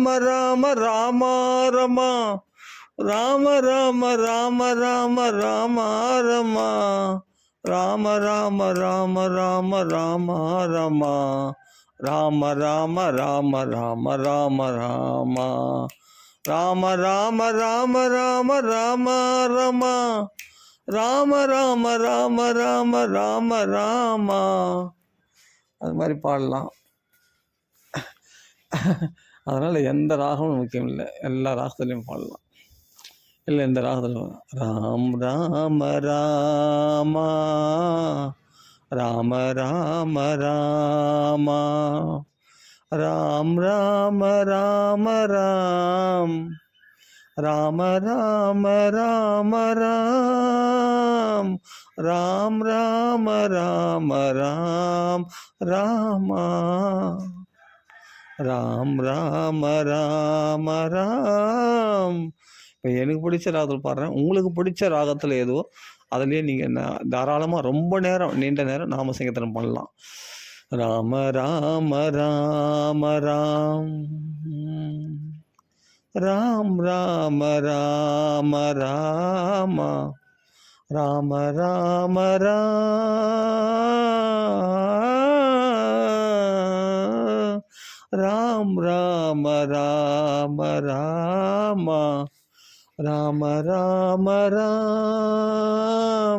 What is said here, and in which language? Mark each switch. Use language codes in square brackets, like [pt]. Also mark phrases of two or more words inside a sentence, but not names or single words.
[ta] ராம ராம ரமா, ராம ராம ராம ராம ராம ரமா, ராம ராம ராம ராம ராம ரமா, ராம ராம ராம ராம ராம ராம, ராம ராம ராம ராம ராம ரமா, ராம ராம ராம ராம ராம ராம. அது மாதிரி பாடலாம். அதனால் எந்த ராகமும் முக்கியம் இல்லை, எல்லா ராகத்துலேயும் பாடலாம். இல்லை எந்த ராகத்தில் ராம் ராம ராமா, ராம ராம ராமா, ராம் ராம ராம ராம், ராம ராம ராம ராம் ராம் ராம ராம ராம் ராமா ராம் ராம ராம ராம். இப்போ எனக்கு பிடிச்ச ராகத்தில் பாடுறேன். உங்களுக்கு பிடிச்ச ராகத்தில் எதுவோ அதுலேயே நீங்கள் தாராளமாக ரொம்ப நேரம் நீண்ட நேரம் நாம சங்கீர்த்தனம் பண்ணலாம். ராம ராம ராம ராம் ராம் ராம ராம ராம ராம ராம ராம் ராம் ராம ராம ராம ராம ராம்